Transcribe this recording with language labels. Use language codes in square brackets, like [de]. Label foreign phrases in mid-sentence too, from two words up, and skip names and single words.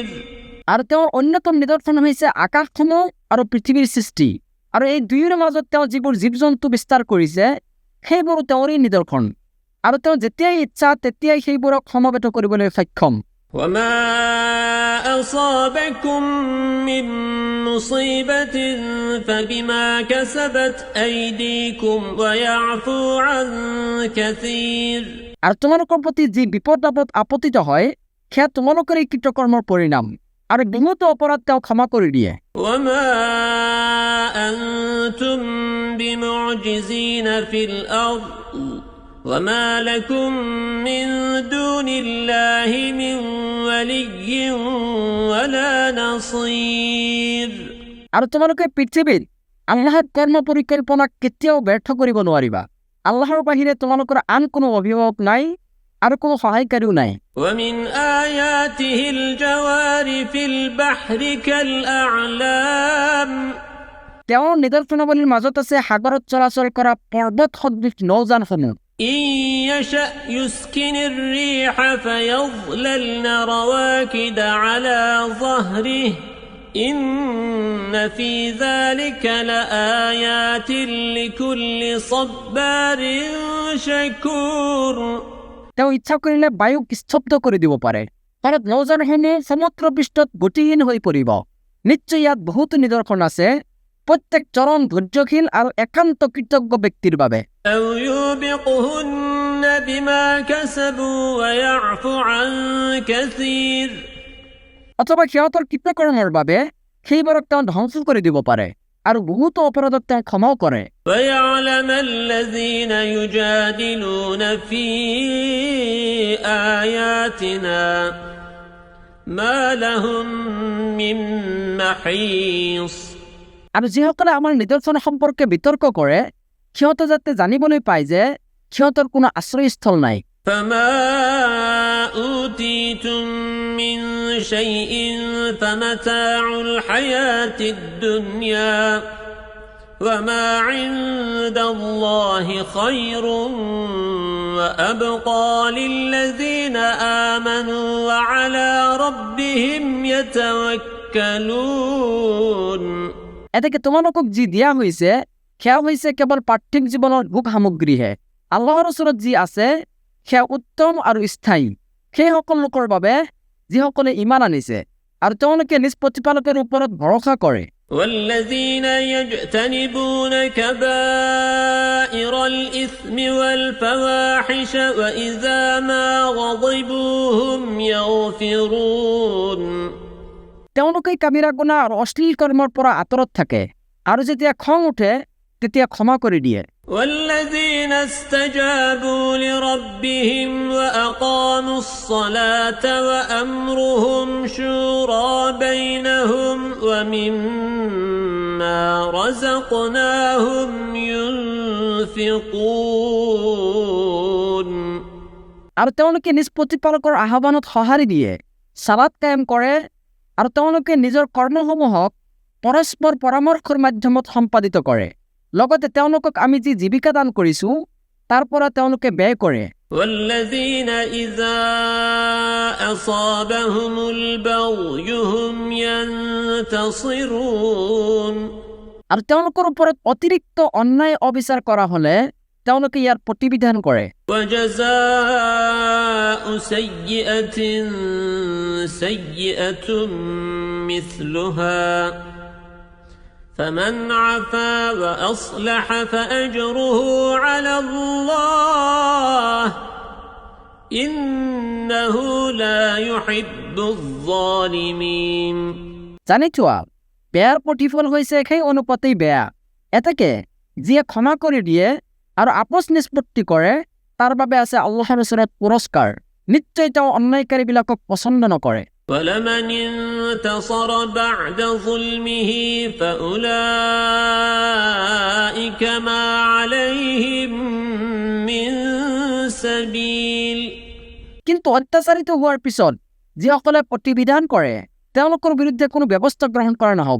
[as] আৰু তেওঁৰ অন্যতম নিদৰ্শন হৈছে আকাশসমূহ আৰু পৃথিৱীৰ সৃষ্টি, আৰু এই দুয়োৰে মাজত তেওঁ যিবোৰ জীৱ জন্তু বিস্তাৰ কৰিছে সেইবোৰো তেওঁৰে নিদৰ্শন, আৰু তেওঁ যেতিয়াই ইচ্ছা তেতিয়াই সেইবোৰক সমবেত কৰিবলৈ সক্ষম। [ar] وما أصابكم من مصيبة فبما كسبت أيديكم ويعفو عن كثير [as] আৰু তোমালোকৰ প্ৰতি যি বিপদ আপদ আপতিত হয় সেয়া তোমালোকৰ এই কৃতকৰ্মৰ পৰিণাম, আৰু বহুতো অপৰাধ তেওঁ ক্ষমা কৰি দিয়ে। [ar] وما أنتم بمعجزين في الأرض وما لكم من دون الله من ولي ولا نصير [as] আৰু তোমালোকে পৃথিৱীত আল্লাহৰ কৰ্ম পৰিকল্পনাক কেতিয়াও ব্যৰ্থ কৰিব নোৱাৰিবা। আল্লাহৰ বাহিৰে তোমালোকৰ আন কোনো অভিভাৱক নাই আৰু কোনো সহায়কাৰীও নাই। [ar] ومن آياته الجوار في البحر كالأعلام [as] তেওঁৰ নিদৰ্শনাৱলীৰ মাজত আছে সাগৰত চলাচল কৰা পৰ্বত সদৃশ নৌযানসমূহ। [ar] إن يشأ يسكن الريح فيظللن رواكد على ظهره إن في ذلك لآيات لكل صبار شكور [as] তেওঁ ইচ্ছা কৰিলে বায়ুক স্তব্ধ কৰি দিব পাৰে, ফলত নৌযানসমূহ সমুদ্ৰ পৃষ্ঠত গতিহীন হৈ পৰিব। নিশ্চয় ইয়াত বহুতো নিদৰ্শন আছে প্ৰত্যেক চৰম ধৈৰ্যশীল আৰু একান্ত কৃতজ্ঞ ব্যক্তিৰ বাবে। [ar] أو يوبقهن بما كسبوا ويعفو عن كثير [as] অথবা সিহঁতৰ কৃতকৰ্মৰ বাবে সেইবোৰক তেওঁ ধ্বংস কৰি দিব পাৰে আৰু বহুতো অপৰাধক তেওঁ ক্ষমাও কৰে। [ar] ويعلم الذين يجادلون في آياتنا ما لهم من محيص [as] আৰু যিসকলে আমাৰ নিদৰ্শন সম্পৰ্কে বিতৰ্ক কৰে সিহঁতে যাতে জানিবলৈ পায় যে সিহঁতৰ কোনো আশ্ৰয়স্থল নাই [ar] فما أوتيتم من شيء فمتاع الحياة الدنيا وما عند الله خير وأبقى للذين آمنوا وعلى ربهم يتوكلون [as] এতেকে তোমালোকক যি দিয়া হৈছে সেয়া হৈছে কেৱল পাৰ্থিক জীৱনৰ ভোগ সামগ্ৰীহে আল্লাহৰ ওচৰত যি আছে সেয়া উত্তম আৰু স্থায়ী সেইসকল লোকৰ বাবে যিসকলে ইমান আনিছে আৰু তেওঁলোকে নিজ প্ৰতিপালকৰ ওপৰত ভৰসা কৰে [ar] والذين يجتنبون كبائر الإثم والفواحش وإذا ما غضبوا هم يغفرون [as] তেওঁলোকে কাবিৰা গুনাহ আৰু অশ্লীল কৰ্মৰ পৰা আঁতৰত থাকে আৰু যেতিয়া খং উঠে তেতিয়া ক্ষমা কৰি দিয়ে [ar] والذين استجابوا لربهم وأقاموا الصلاة وأمرهم شورى بينهم ومما رزقناهم ينفقون [as] আৰু তেওঁলোকে নিজ প্ৰতিপালকৰ আহ্বানত সঁহাৰি দিয়ে সালাত কায়েম কৰে আৰু তেওঁলোকে নিজৰ কৰ্মসমূহক পৰস্পৰ পৰামৰ্শৰ মাধ্যমত সম্পাদিত কৰে লগতে তেওঁলোকক আমি যি জীৱিকা দান কৰিছো তাৰ পৰা তেওঁলোকে ব্যয় কৰে [ar] والذين إذا أصابهم البغي هم ينتصرون [as] আৰু তেওঁলোকৰ ওপৰত অতিৰিক্ত অন্যায় অবিচাৰ কৰা হলে তেওঁলোকে ইয়াৰ প্ৰতিবিধান কৰে [ar] وجزاء سيئة سيئة مثلها فمن عفا وأصلح فأجره على الله إنه لا يحب الظالمين [as] জানি থোৱা বেয়াৰ প্ৰতিফল হৈছে সেই অনুপাতেই বেয়া এতেকে যিয়ে ক্ষমা কৰি দিয়ে আৰু আপোচ নিষ্পত্তি কৰে তাৰ বাবে আছে আল্লাহৰ ওচৰত পুৰস্কাৰ নিশ্চয় তেওঁ অন্যায়কাৰীবিলাকক পছন্দ নকৰে [ar] ولمن انتصر بعد ظلمه فأولئك ما عليهم من سبيل [as] কিন্তু অত্যাচাৰিত হোৱাৰ পিছত যিসকলে প্ৰতিবিধান কৰে তেওঁলোকৰ বিৰুদ্ধে কোনো ব্যৱস্থা গ্ৰহণ কৰা নহব